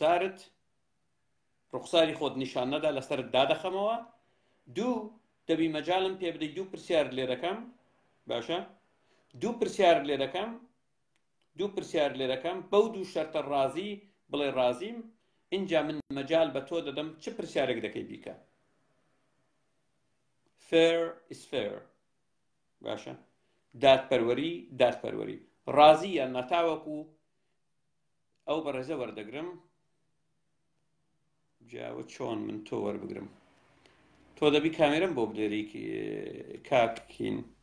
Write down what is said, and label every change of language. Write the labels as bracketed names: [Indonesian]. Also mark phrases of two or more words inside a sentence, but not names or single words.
[Central Kurdish] ڕوخساری خۆت نیشان نەدا لەسەرت دادەخەمەوە دوو دەبی مەجاڵم پێ بدەی دوو پرسیار لێ دەکەم باشە دوو پرسیار لێ دەکەم بەو دوو شەرتە ڕازی بڵێ ڕازیم اینجا من مەجال بە تۆ دەدەم چ پرسیارێک دەکەی بیکە [English] fair is fair [Central Kurdish] باشە دادپەروەری ڕازی یان نەتاوەکو ئەو بەڕێزە وەردەگرم جاوە چۆن من تۆ وەربگرم تۆ دەبی کامێرەم بۆ بدێری کاکین